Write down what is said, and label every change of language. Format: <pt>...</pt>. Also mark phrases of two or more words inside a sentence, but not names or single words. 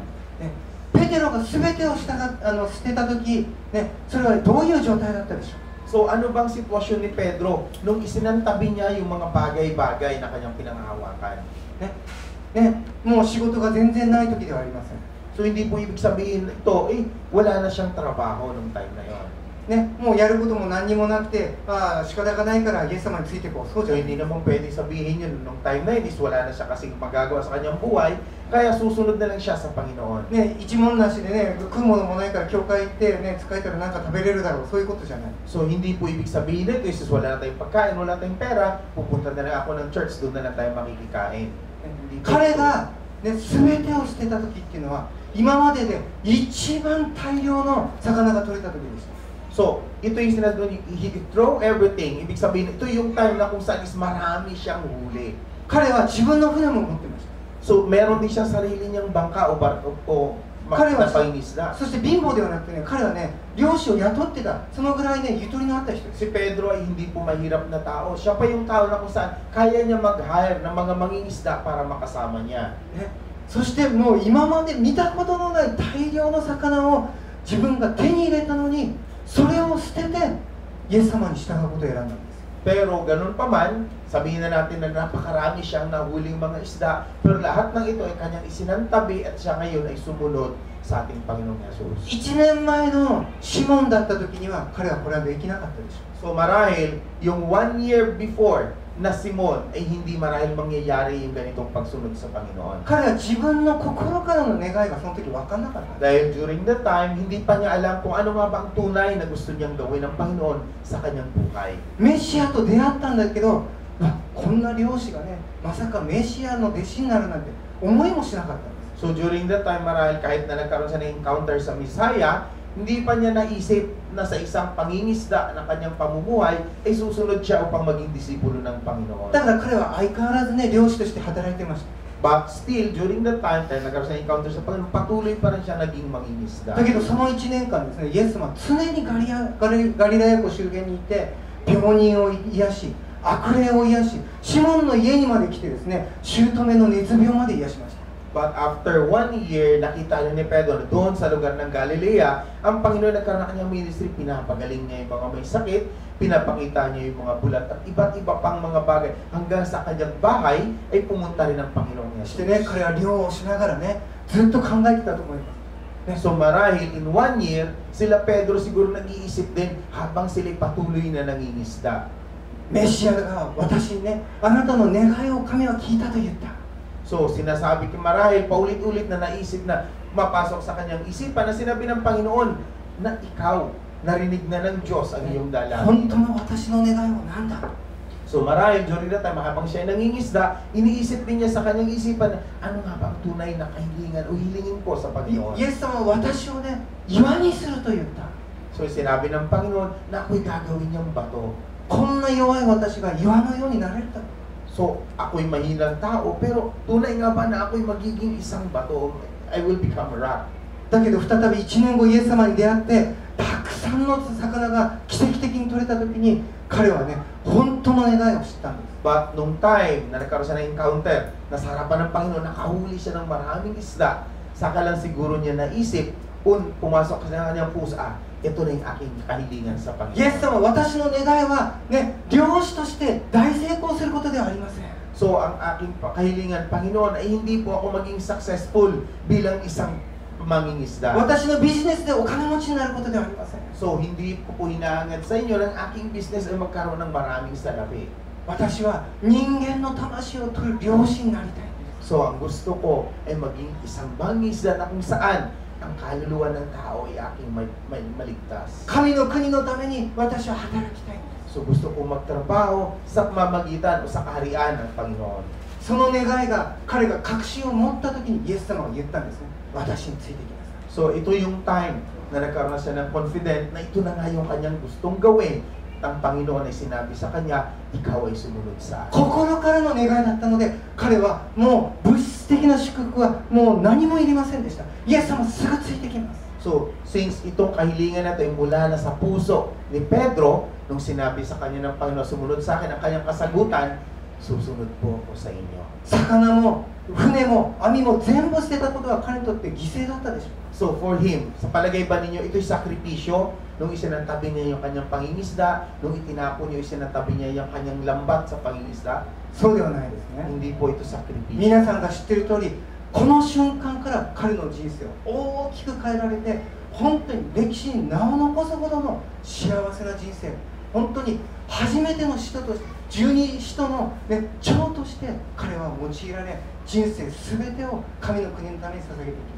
<ja>ね、ペテロが全てを捨てた時、ね、それはどういう状態だったでしょう？</ja> <tl>So ano bang sitwasyon ni Pedro nung isinantabi niya yung mga bagay-bagay na kanyang pinangahawakan?</tl> <ja>ねね、もう仕事が全然ない時ではありません。</ja> <tl>So hindi po ibig sabihin ito, wala na siyang trabaho nung time na yon.</tl> <ja>ね、もうやることも何にもなくて、仕方がないからイエス様についてこう。そうじ So ゃない。</ja> <tl>hindi naman pwede sabihin yun nung time na yun is wala na siya kasing magagawa sa kanyang buhay, kaya susunod na lang siya sa Panginoon. ね、一文なしでね、食うものもないから教会行ってね、疲れたらなんか食べれるだろう、そういうことじゃない。 So hindi po ibig sabihin nito is wala na tayong pagkain, wala na tayong pera, pupunta na lang ako ng church, doon na lang tayo makikikain. Hindi po 彼 ito.</tl> <ja>が、ね、全てを捨てた時っていうのは今までで一番大量の魚が取れた時でした。</ja> <tl>So, ito yung sinasabi,</tl> <en>he throw everything.</en> <tl>Ibig sabihin, ito yung time na kung saan is marami siyang huli.</tl> <ja>彼は自分の船も持ってました。</ja> <tl>So, meron din siyang sarili niyang bangka o barko o 彼は na pangisda.</tl> <ja>そして貧乏ではなくてね、彼はね、漁師を雇ってた、そのぐらいね、ゆとりのあった人です。</ja> <tl>Si Pedro ay hindi po mahirap na tao. Siya pa yung tao na kung saan kaya niya mag-hire ng mga mangingisda para makasama niya.</tl> <ja>ね、そしてもう今まで見たことのない大量の魚を自分が手に入れたのに、それを捨ててイエス様に従うことを選んだんです。</ja> <tl>Pero ganun pa man, sabihin na natin na napakarami siyang nahuling mga isda, pero lahat ng ito ay kanyang isinantabi at siya ngayon ay sumunod sa ating Panginoong Yesus.</tl> <ja>1 年前のシモンだった時には彼はこれはできなかったでしょう。</ja> <tl>So marahil, yung</tl> <en>1 year before</en> <tl>na Simon ay hindi marahil mangyayari yung ganitong pagsunod sa Panginoon.</tl> <ja>彼は自分の心からの願いがその時分かんなかった。</ja> <tl>Dahil</tl> <en>during that time,</en> <tl>hindi pa niya alam kung ano nga ba ang tunay na gusto niyang gawin ng Panginoon sa kanyang buhay.</tl> <ja>メシアと出会ったんだけど、こんな漁師がね、まさかメシアの弟子になるなんて思いもしなかったんです。</ja> <en>So during that time,</en> <tl>marahil kahit na nagkaroon siya ng encounter sa Messiah, hindi pa niya naisip na sa isang pangingisda na kanyang pamumuhay ay susunod siya upang maging disipulo ng Panginoon.</tl> <ja>だから彼は相変わらずね、漁師として働いてました。</ja> <en>But still, during that time,</en> <tl>dahil nagkaroon siya ng encounter sa Panginoon, patuloy pa rin siya naging mangingisda.</tl> <ja>だけどその1年間ですね、イエス様は常にガリラヤ湖周辺にいて、病人を癒し、悪霊を癒し、シモンの家にまで来てですね、姑の熱病まで癒しました。</ja> <en>But after 1 year,</en> <tl>nakita ni Pedro na doon sa lugar ng Galilea, ang Panginoon nagkaroon ng kanyang ministry, pinapagaling niya yung mga may sakit, pinapakita niya yung mga bulat at iba't iba pang mga bagay. Hanggang sa kanyang bahay ay pumunta rin ang Panginoon</tl> <ja>そしてね、 Yesus. 彼は漁をしながらね、ずっと考えてたと思います。</ja> <tl>So marahil</tl> <en>in 1 year,</en> <tl>sila Pedro siguro nag-iisip din habang sila patuloy na nangingisda.</tl> <ja>メシアが私にね、あなたの願いを神は聞いたと言った。</ja> <tl>So sinasabi ko marahil paulit-ulit na naisip na mapasok sa kanyang isipan na sinabi ng Panginoon na ikaw, narinig na ng Diyos ang iyong 本 dalangin.</tl> <ja>当の私の願いは何だ。</ja> <en>So marahil during that time,</en> <tl>habang siya ay nangingisda, iniisip din niya sa kanyang isipan na ano nga ba ang tunay na kahilingan o hilingin ko sa Panginoon.</tl> <ja>イエス様は私をね、岩にすると言った。</ja> <tl>So sinabi ng Panginoon na ako'y gagawin niyang bato.</tl> <ja>こんな弱い私が岩のようになれるだろう。</ja> <tl>So ako'y mahinang tao, pero tunay nga ba na ako'y magiging isang bato?</tl> <en>I will become a rock.</en> <ja>だけど再び1年後イエス様に出会ってたくさんの魚が奇跡的に取れた時に彼はね本当の願いを知ったんです。</ja> <tl>But nung time na nagkaroon siya ng encounter, nasa harapan ng Panginoon, nakahuli siya ng maraming isda, saka lang siguro niya naisip, pumasok sa kanyang puso, ito na yung aking kahilingan sa イエス Panginoon.</tl> <ja>様私の願いはね漁師として大成功することではありません。</ja> <tl>So ang aking kahilingan, Panginoon, ay hindi po ako maging successful bilang isang mangingisda.</tl> <ja>私のビジネスでお金持ちになることではありません。</ja> <tl>So hindi ko po hinahangad sa inyo ng aking business ay magkaroon ng maraming salapi.</tl> <ja>私は人間の魂を取る漁師になりたいんです。</ja> <tl>So ang gusto ko ay maging isang mangingisda na kung saan ang kaluluwa ng tao ay aking maligtas.</tl> <ja>神の国のために私は働きたいんです。</ja> <tl>So gusto kong magtrabaho sa pamamagitan o sa kaharian ng Panginoon.</tl> <ja>その願いが彼が確信を持った時にイエス様が言ったんですね。私についてきなさい。</ja> <tl>So ito yung time na nagkaroon na siya ng confident na ito na nga yung kanyang gustong gawin. Ang Panginoon ay sinabi sa kanya, ikaw ay sumunod sa akin.</tl> <ja>心からの願いだったので彼はもう物質的な祝福はもう何もいりませんでした。イエス様すぐついてきます。</ja> <tl>So, since itong kahilingan na ito ay mula na sa puso ni Pedro, nung sinabi sa kanya ng Panginoon, sumunod sa akin, ang kanyang kasagutan, susunod po ako sa inyo.</tl> <ja>魚も船も網も全部捨てたことは彼にとって犠牲だったでしょう。</ja> <en>So, for him,</en> <tl>sa palagay ba ninyo, ito'y sakripisyo? Nung isinantabi niya yung kanyang pangingisda, nung itinapon niya, isinantabi niya yung kanyang lambat sa pangingisda?</tl> <ja>そうではないですね。</ja> <tl>Hindi po ito sakripisyo.</tl> <ja>皆さんが知っている通りこの瞬間から彼の人生を大きく変えられて本当に歴史に名を残すほどの幸せな人生、本当に初めての使徒として十二使徒の、ね、長として彼は用いられ人生全てを神の国のために捧げていきます。</ja>